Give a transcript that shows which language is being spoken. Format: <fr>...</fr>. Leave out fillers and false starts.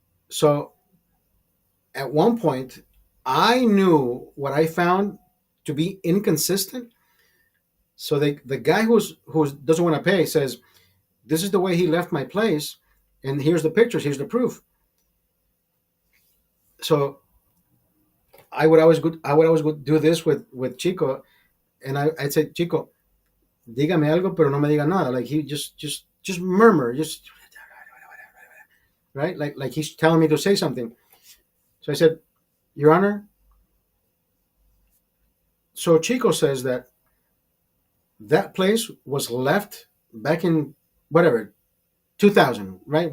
<en>So at one point, I knew what I found to be inconsistent. So the guy who doesn't want to pay says, "This is the way he left my place, and here's the pictures. Here's the proof." So I would always do this with Chico. And I said,</en> <es>Chico, dígame algo, pero no me diga nada.</es> <en>Like he just murmur, just right, like he's telling me to say something. So I said, Your Honor, so Chico says that that place was left back in whatever 2000, right?</en>